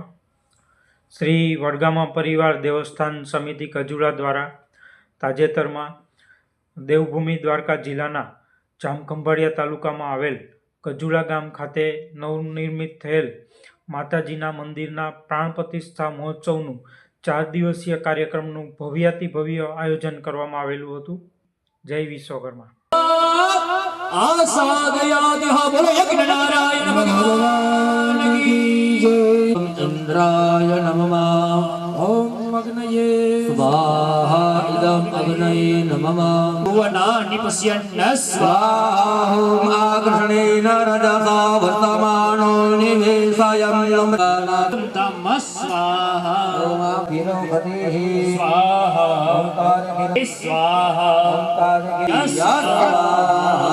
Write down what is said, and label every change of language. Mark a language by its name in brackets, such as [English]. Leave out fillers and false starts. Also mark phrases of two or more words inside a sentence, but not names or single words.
[Gujarati] શ્રી વડગામા પરિવાર દેવસ્થાન સમિતિ કજુડા દ્વારા તાજેતરમાં દેવભૂમિ દ્વારકા જિલ્લાના જામખંભાળિયા તાલુકામાં આવેલ કજુડા ગામ ખાતે નવનિર્મિત થયેલ માતાજીના મંદિરના પ્રાણ પ્રતિષ્ઠા મહોત્સવનું 4 દિવસીય કાર્યક્રમનું ભવ્યાતિભવ્ય આયોજન કરવામાં આવેલું હતું. જય વિશ્વકર્મા. [Sanskrit] इंद्राय नमः ओम अग्नये स्वाहा इदं अग्नये नमः भुवनानि पश्यन्न स्वाहा ओम आकृष्णेन रजसा वर्तमानो निवेशयं नमः स्वाहा ओम गिरोपतिः स्वाहा ओंकार स्वाहा ओंकार स्वाहा.